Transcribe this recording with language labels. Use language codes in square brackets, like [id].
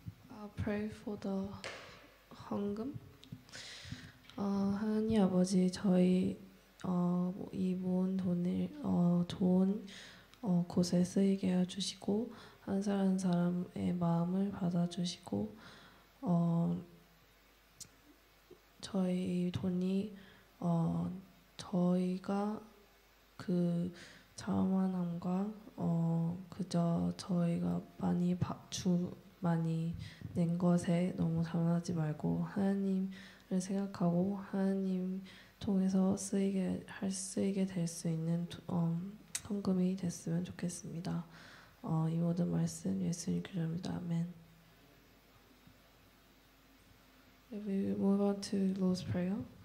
[en] I'll pray for the 헌금. [ko] 하나님 아버지, 저희 이 모은 돈을 좋은 곳에 쓰이게 해주시고 한 사람 한 사람의 마음을 받아주시고 저희 돈이 저희가 그 자만함과 그저 저희가 많이 낸 것에 너무 자만하지 말고 하나님을 생각하고 하나님 통해서 쓰이게 될 수 있는 헌금이 됐으면 좋겠습니다. 이 모든 말씀 예수님 기도합니다. 아멘. [en] We move on to Lord's Prayer.